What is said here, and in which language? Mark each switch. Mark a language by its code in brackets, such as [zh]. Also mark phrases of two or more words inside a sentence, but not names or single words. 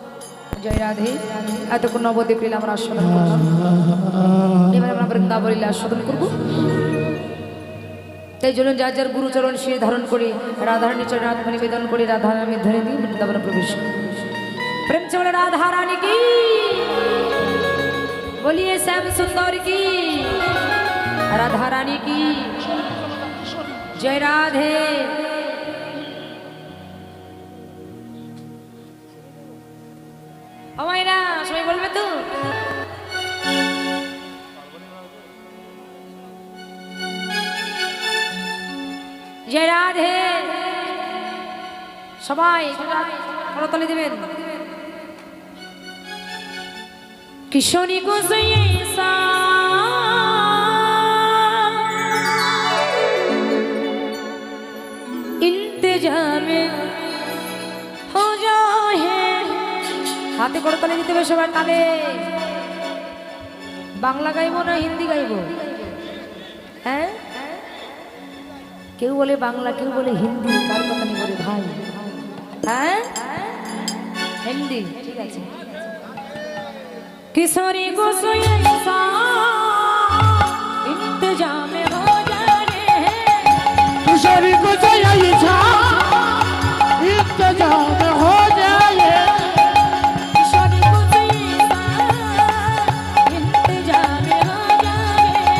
[bn] জয় রাধে। এতক্ষণ নবদ্বীপ লীলা আমরা আস্বাদন করলাম, এবার আমরা বৃন্দাবন লীলা আস্বাদন করবো। তাই জন্য যার যার গুরুচরণ সে ধারণ করে রাধারানী চরণে আত্মা নিবেদন করে রাধা নামে ধরে দিয়ে বৃন্দাবনে প্রবেশ করে। [hi] প্রেম से बोले राधा रानी की, बोलिए श्याम सुंदर की, राधा रानी की जय राधे। [bn] ना সবাই বলবে তো জয় রাধে। সবাই করতালি দিবেন। [hi] किशोरी को ऐसा इंतजाम हो जाए। [bn] हाथे করে তালে দিতে হবে সবাই তালে। বাংলা গাইবো না হিন্দি গাইবো? হ্যাঁ, কেউ বলে বাংলা, কেউ বলে হিন্দি, কার কথা নি বলে ভাই? হ্যাঁ, হিন্দি ঠিক আছে। [hi] किशोरी को ऐसा इंतजाम हो जाने, किशोरी को ऐसा इंतजाम हो जाए, किशोरी को ऐसा इंतजाम हो जाए,